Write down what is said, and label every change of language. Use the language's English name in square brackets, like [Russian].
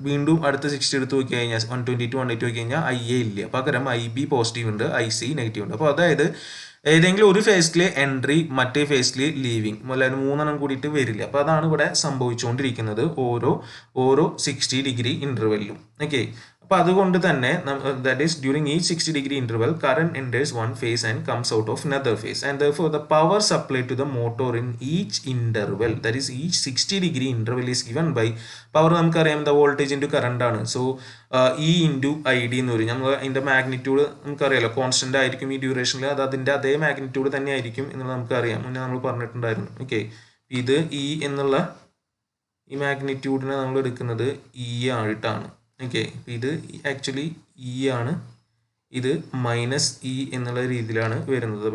[Malayalam] വീണ്ടും അടുത്ത 60 എടുത്ത് നോക്കി കഴിഞ്ഞാൽ 120 to 180 നോക്കി കഴിഞ്ഞാൽ IA ഇല്ല, പകരം IB പോസിറ്റീവ് ഉണ്ട്, IC നെഗറ്റീവ് ഉണ്ട്. അപ്പോൾ അതായത് ഏതെങ്കിലും ഒരു ഫേസിൽ എൻട്രി, മറ്റേ ഫേസിൽ ലീവിങ്, അല്ലാതെ മൂന്നെണ്ണം കൂടിയിട്ട് വരില്ല. അപ്പോൾ അതാണ് ഇവിടെ സംഭവിച്ചുകൊണ്ടിരിക്കുന്നത് ഓരോ 60 ഡിഗ്രി ഇന്റർവെല്ലിലും. ഓക്കെ, അപ്പോൾ അതുകൊണ്ട് തന്നെ [English] That is during each 60 degree interval current enters one phase and comes out of another phase, and therefore the power supplied to the motor in each interval, that is each 60 degree interval, is given by power. [Malayalam] നമുക്കറിയാം [English] the voltage into current [Malayalam] ആണ്. So E into ID എന്ന് പറയും. നമ്മൾ അതിൻ്റെ magnitude നമുക്കറിയാലോ, constant ആയിരിക്കും ഈ ഡ്യൂറേഷനിൽ, അത് അതിൻ്റെ അതേ മാഗ്നിറ്റ്യൂഡ് തന്നെ ആയിരിക്കും എന്നുള്ളത് നമുക്കറിയാം, മുന്നേ നമ്മൾ പറഞ്ഞിട്ടുണ്ടായിരുന്നു. ഓക്കെ, ഇത് E എന്നുള്ള ഈ മാഗ്നിറ്റ്യൂഡിനെ നമ്മൾ എടുക്കുന്നത് E ആയിട്ടാണ്. ഓക്കെ, ഇത് ആക്ച്വലി E ആണ്, ഇത് -E എന്നുള്ള രീതിയിലാണ് വരുന്നത്.